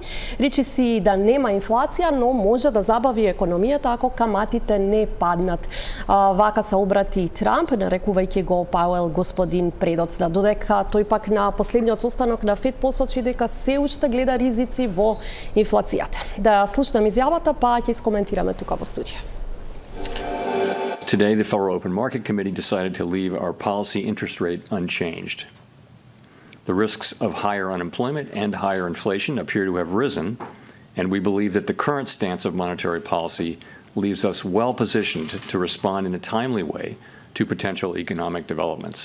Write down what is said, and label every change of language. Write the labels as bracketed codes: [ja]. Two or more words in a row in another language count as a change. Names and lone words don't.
[mk] Речи си да нема инфлација, но може да забави економијата ако каматите не паднат. Вака се обрати Трамп, нарекувајќи го Пауел господин предоцна, додека тој пак на последниот состанок на ФЕД посочи дека се уште гледа ризици во инфлацијата. Да слушнеме изјавата, па ќе искоментираме тука во студија. [en] Today, the Federal Open Market Committee decided to leave our policy interest rate unchanged. The risks of higher unemployment and higher inflation appear to have risen, and we believe that the current stance of monetary policy leaves us well positioned to respond in a timely way to potential economic developments.